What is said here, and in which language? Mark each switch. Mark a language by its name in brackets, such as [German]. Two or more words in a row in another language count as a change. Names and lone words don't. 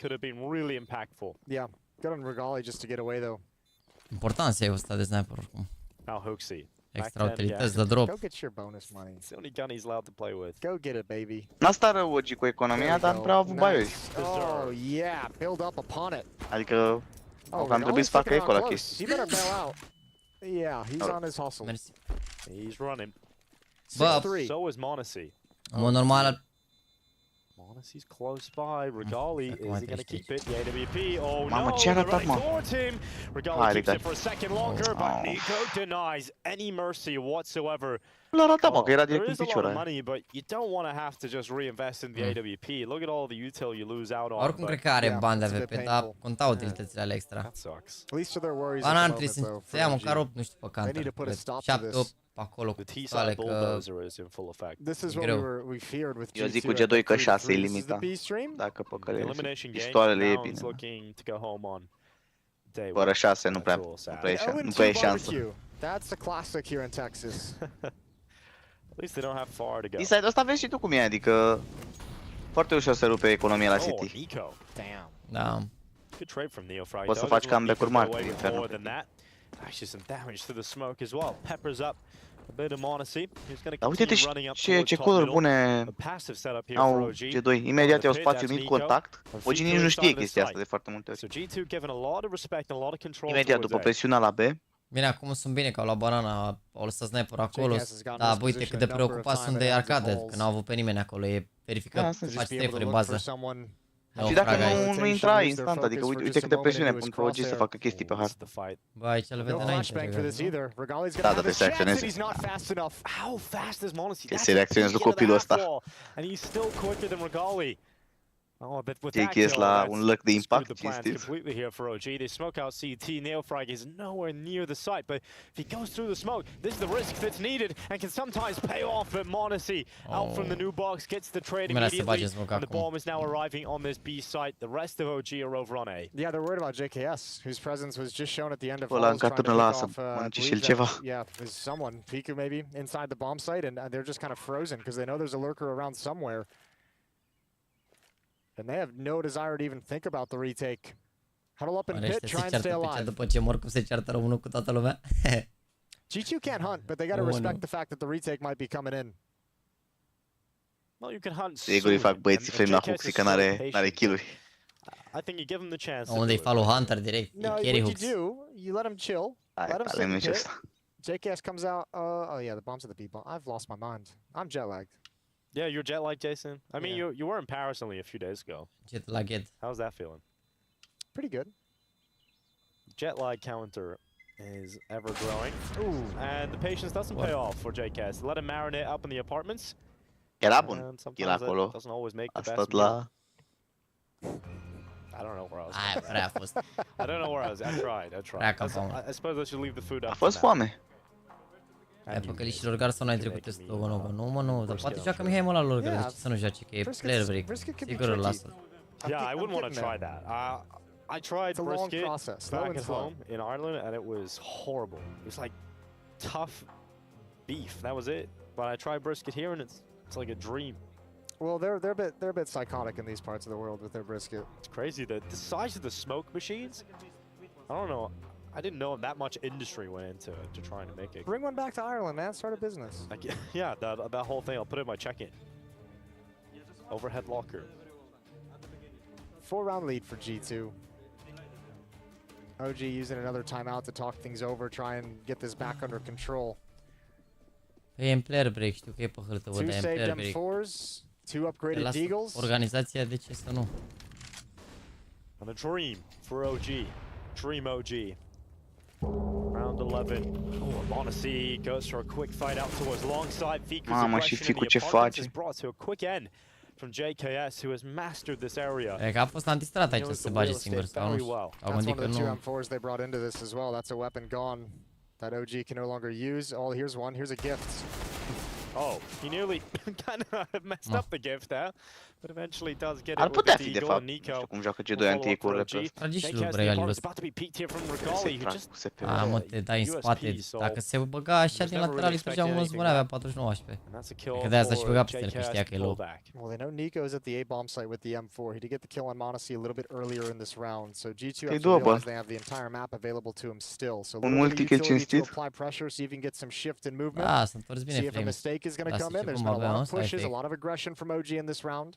[Romanian] Important să iei ăsta de sniper oricum. Extra utilități de drop. N-asta rău OG cu economia, dar nu prea au avut baiuri. Adică au cam trebuit să facă eco la chestii. [English] Yeah, he's on his hustle. [Romanian] Mersi. [English] He's running. [Romanian] Bă, [English] so is Monacy. [Romanian] În mod normal. [English] Monacy's close by. Regali, is he going to keep it? The AWP. Oh [Romanian] Mamă, [English] no, [Romanian] ce a ratat, mă? [English] Regali keeps it for a second longer, but Nico denies any mercy whatsoever. [Romanian] L-a ratat, mă, că era direct în picior aia. [English] Money, but you don't want to have to just reinvest in the AWP. Look at all the util you lose out on. [Romanian] Oricum cred că are bani de AWP, dar conta utilitățile alea extra. Ba n-ar trebui să ia măcar 8, nu știu, pe counter. 7, 8 acolo cu pistoale, că e greu. Eu zic cu G2 că 6 e limita. Dacă păcălești pistoalele e bine. Fără 6 nu prea e șansă. [English] That's a classic here in Texas. At least they don't have far to go. [Romanian] Inside ăsta vezi și tu cum e, adică Foarte ușor să rupe economia la City. [English] Nico. Damn. [Romanian] Da. [English] Good trade from Neofrag. [Romanian] Poți să faci comeback-uri mari pe Inferno. [English] Actually some damage to the smoke as well. Peppers up a bit of Monacy. He's going to [Romanian] Dar uite-te [English] continue running up [Romanian] ce coduri bune au G2. Imediat iau spațiu mic contact. OG nici nu știe chestia asta de foarte multe ori. [English] So G2 given a lot of respect and a lot of control. [Romanian] Imediat după presiunea la B. Bine, acum sunt bine că au luat banana, au lăsat sniper acolo. Dar uite cât de preocupați sunt de arcade, că n-au avut pe nimeni acolo. E verificat, faci safe-uri în bază. Și dacă nu intra instant, adică uite câte presiune pun pe OG să facă chestii pe hard. Bă, aici le vede înainte. Da, dar trebuie să reacționeze. Trebuie să reacționezi cu copilul ăsta. [English] Oh, but with that kill, [Romanian] la un loc de impact, [English] completely here for OG. They smoke out CT. Neofrag is nowhere near the site, but if he goes through the smoke, this is the risk that's needed and can sometimes pay off. But Monacy out from the new box gets the trade immediately, and the bomb is now arriving on this B site. The rest of OG are over on A. Yeah, they're worried about JKS, whose presence was just shown at the end of [Romanian] Ăla încă tână lasă, mănânce și el ceva. [English] Yeah, is someone, Piku maybe, inside the bomb site, and they're just kind of frozen because they know there's a lurker around somewhere. And they have no desire to even think about the retake. Huddle up in pit, try and stay alive. [Romanian] După ce mor cum se ceartă românul cu toată lumea. [English] G2 can't hunt, but they got to respect the fact that the retake might be coming in. Well, you can hunt. [Romanian] Sigur îi fac băieții flame la Huxi că n-are kill-uri. [English] I think you give him the chance. [Romanian] Unde-i [English] follow hunter [Romanian] direct, [English] no, what you do, you let him chill. Let him sit in pit. JKS comes out. Oh yeah, the bomb's at the B bomb. I've lost my mind. I'm jet lagged. Yeah, you're jet lagged, Jason. I mean, you were in Paris only a few days ago. Jet lagged. How's that feeling? Pretty good. Jet lag counter is ever growing. Ooh. And the patience doesn't pay off for JKS. Let him marinate up in the apartments. [Romanian] Era bun. Era acolo. [English] Doesn't always make the best. I don't know where I was. I don't know where I was. I tried. I suppose I should leave the food up. [Romanian] A fost foame. Ai păcălișilor gar să nu ai trecut testul, mă, nu, dar poate joacă Mihai mă la lor, de ce să nu joace, că e [English] player break, [Romanian] sigur îl lasă. [English] Yeah, I wouldn't want to try that. I tried brisket back at home in Ireland and it was horrible. It was like tough beef, that was it. But I tried brisket here and it's like a dream. Well, they're a bit psychotic in these parts of the world with their brisket. It's crazy, the size of the smoke machines, I don't know. I didn't know that much industry went into trying to make it. Bring one back to Ireland, man. Start a business. Yeah, that whole thing. I'll put it in my check-in. Overhead locker. 4-round lead for G2. OG using another timeout to talk things over, try and get this back under control. [Romanian] E în [English] player break, [Romanian] știu că e pe hârtă, văd, e în [English] player break. 2 upgraded Deagles. [Romanian] Organizația, de ce să nu? [English] And a dream for OG. Dream OG. Round 11. Oh, Monacy goes for a quick fight out towards long side. [Romanian] Mamă, și Ficu ce face? [English] Is brought to a quick end from JKS, who has mastered this area. [Romanian] E că a fost antistrat aici să se bage singur, sau nu știu. Au gândit că nu. [English] That's one of the 2 M4s they brought into this as well. That's a weapon gone that OG can no longer use. Oh, here's one. Here's a gift. Oh, he nearly kind of messed up the gift there, but eventually does get it with the Deagle and Nico. [Romanian] Cum joacă G2 anti-ecurile pe ăsta. Trage și lui regali ăsta. Mă, te dai în spate. Dacă se băga așa din lateral, îi trăgeam unul zbunea, avea 49 HP. Că de asta și băga pe el, că știa că e low. [English] Well, they know Nico's at the A bomb site with the M4. He did get the kill on Monacy a little bit earlier in this round, so G2 has to realize they have the entire map available to him still. So [Romanian] un multi-kill cinstit. [English] Apply pressure, see if he can get some shift in movement. [Romanian] Da, s-a întors bine [English] See if a mistake is going to come in. There's been a lot of pushes, a lot of aggression from OG in this round.